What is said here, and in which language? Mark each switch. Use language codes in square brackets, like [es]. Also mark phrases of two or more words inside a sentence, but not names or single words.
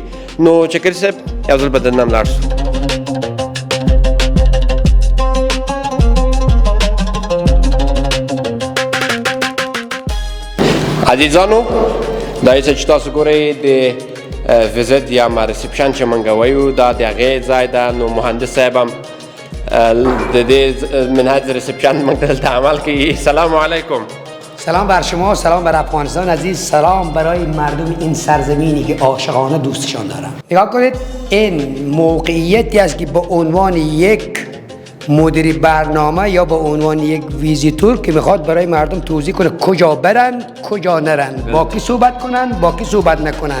[ps] نو چکري صاحب یو ځل به دننه هم لاړ شو. عزیزانو دا چې تاسو ګورئ د ویزیت یا ریسپشن چې موږ وایو دا د هغې ځای ده. نو مهندس صاحب هم د دې منهج ریسپشن موږ دلته عمل کوي. [ar] سلام علیکم. [fa] سلام بر شما، سلام بر افغانستان عزیز، سلام برای مردم این سرزمینی که عاشقانه دوستشان دارم. نگاه کنید، این موقعیتی است که به عنوان یک مدیر برنامه یا به عنوان یک ویزیتور که میخواد برای مردم توضیح کنه کجا برن کجا نرن، با کی صحبت کنن با کی صحبت نکنن.